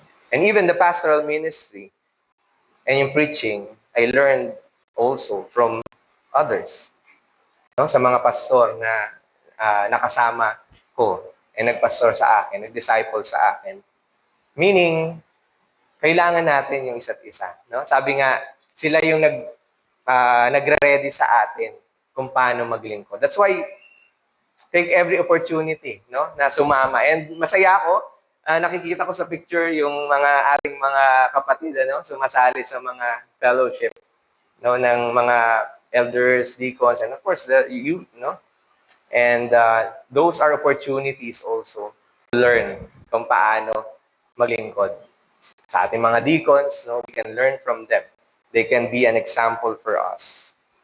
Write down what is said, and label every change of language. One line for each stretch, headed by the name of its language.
English: And even the pastoral ministry and yung preaching, I learned also from others. No?
Filipino: Sa mga pastor na nakasama ko and nagpastor sa akin, nag-disciple sa akin. Meaning, kailangan natin yung isa't isa. No? Sabi nga, sila yung nagre-ready sa atin kung paano maglingkod.
English: That's why, take every opportunity, no,
Filipino: na sumama. And masaya ako, nakikita ko sa picture yung mga ating mga kapatid, ano, sumasali sa mga fellowship, no, ng mga elders, deacons,
English: and of course, the youth,
Filipino: no?
English: And those are opportunities also to learn
Filipino: kung paano maglingkod. Sa ating mga deacons,
English: no, we can learn from them. They can be an example for us.